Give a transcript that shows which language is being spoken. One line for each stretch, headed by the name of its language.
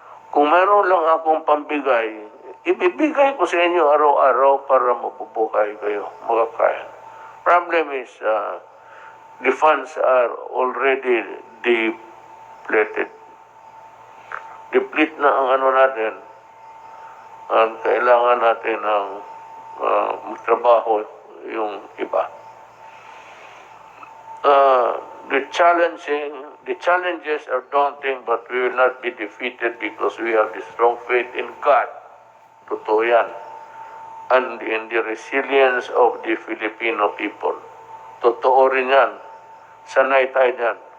Filipino: Kung meron lang akong pambigay, ibibigay ko sa inyo araw-araw para mabubuhay kayo, makakain.
English: Problem is, the funds are already depleted.
Filipino: Deplete na ang ano natin, at kailangan natin ng magtrabaho yung iba.
English: The challenges are daunting, but we will not be defeated because we have the strong faith in God.
Filipino: Totoo yan.
English: And in the resilience of the Filipino people.
Filipino: Totoo rin yan. Sanay tayo dyan.